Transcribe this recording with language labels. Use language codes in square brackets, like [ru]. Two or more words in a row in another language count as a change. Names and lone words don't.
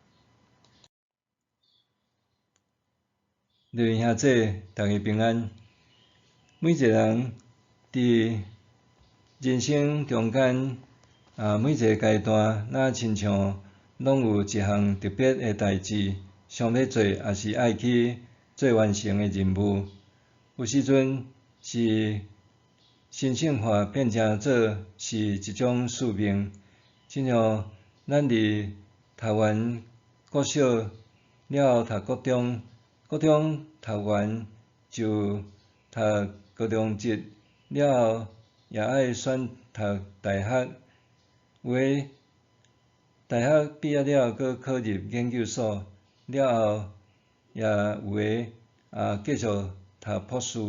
[nan] 弟兄兄姐，大家平安。每一个人伫人生中间每一个阶段，咱亲像拢有一项特别的代志，想要做，也是爱去做完成的任务。有时阵是神圣化变成做是一种使命，亲像咱伫读完国小了后读国中，国中读完就读高中职，了后也爱选读大学，有诶大学毕业了阁考入研究所，了后也有诶继续读博士。